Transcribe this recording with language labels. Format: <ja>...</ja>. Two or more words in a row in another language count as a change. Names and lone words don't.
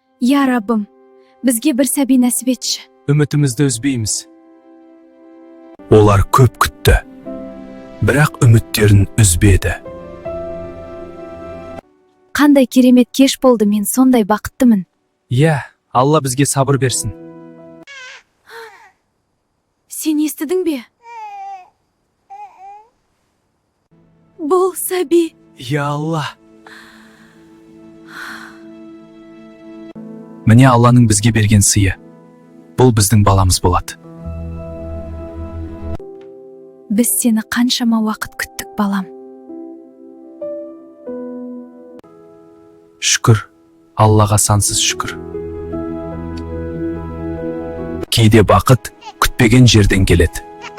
<uz>Ya Rabbim, bizga bir sabiy nasib etchi.</uz> <kk>Үмітімізді үзбейміз. Олар көп күтті, бірақ үміттерін үзбеді.</kk> <uz>Qanday keremet kech bo'ldi, men sonday baqitliman.</uz> <kk>Иә, Алла бізге сабыр берсін. Sen естідіңбе? Бұл sabiy. Я Алла. Міне Алланың бізге берген сыйы. Бұл біздің баламыз болады.</kk> <uz>Biz seni qanchama vaqt kutdik, balam.</uz> <kk>Шүкір, Аллаға сансыз шүкір. Кейде бақыт күтпеген жерден келеді.</kk>